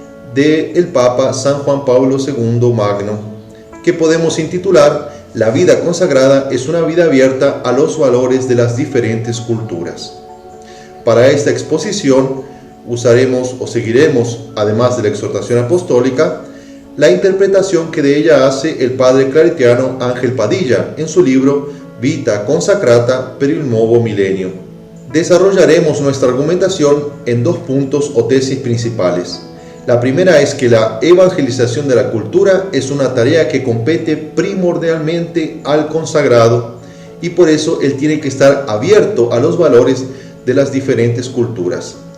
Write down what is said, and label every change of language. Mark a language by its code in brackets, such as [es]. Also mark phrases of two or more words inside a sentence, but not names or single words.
[es] del Papa San Juan Pablo II Magno, que podemos intitular La vida consagrada es una vida abierta a los valores de las diferentes culturas. Para esta exposición usaremos o seguiremos, además de la exhortación apostólica, la interpretación que de ella hace el padre claretiano Ángel Padilla en su libro Vita Consacrata per il nuovo millennio. Desarrollaremos nuestra argumentación en dos puntos o tesis principales. La primera es que la evangelización de la cultura es una tarea que compete primordialmente al consagrado y por eso él tiene que estar abierto a los valores de las diferentes culturas.